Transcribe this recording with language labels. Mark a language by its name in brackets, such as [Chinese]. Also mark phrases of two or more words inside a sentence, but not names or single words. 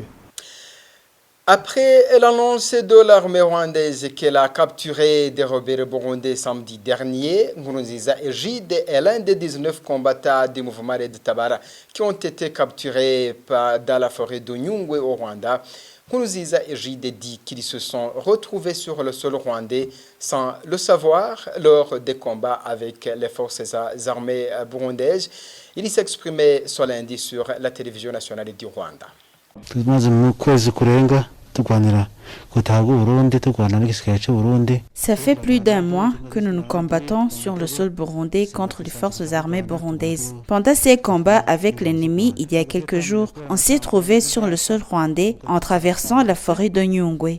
[French] Après l'annonce de l'armée rwandaise qu'elle a capturé des rebelles burundais samedi dernier, Nkurunziza Egide est l'un des 19 combattants du mouvement Red Tabara qui ont été capturés dans la forêt de Nyungwe au Rwanda. Nkurunziza Egide dit qu'ils se sont retrouvés sur le sol rwandais sans le savoir lors des combats avec les forces armées burundaises. Il s'exprimait ce lundi sur la télévision nationale du Rwanda. [Rundi] tumaze mu kwezi kurenga turwanira [French] Ça fait plus d'un mois que nous nous combattons sur le sol burundais contre les forces armées burundaises. [Rundi] Pendant ces combats avec l'ennemi, il y a quelques jours, on s'est trouvé sur le sol rwandais en traversant la forêt de Nyungwe.